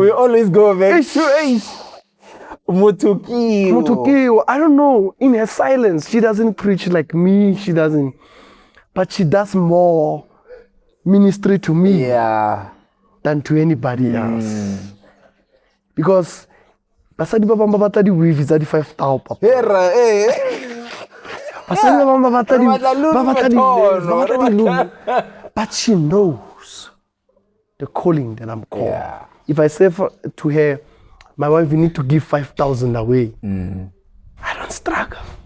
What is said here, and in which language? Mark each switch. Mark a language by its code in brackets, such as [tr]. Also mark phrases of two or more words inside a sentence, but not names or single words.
[en] We always go back to Mutukio. I don't know. In her silence, she doesn't preach like me. She doesn't, but she does more ministry to me than to anybody else. [tn] Because basadi ba bamba batadi [en] weave is 35,000 papa. But she knows the calling that I'm called. Yeah. If I say to her, my wife, you need to give 5,000 away, I don't struggle.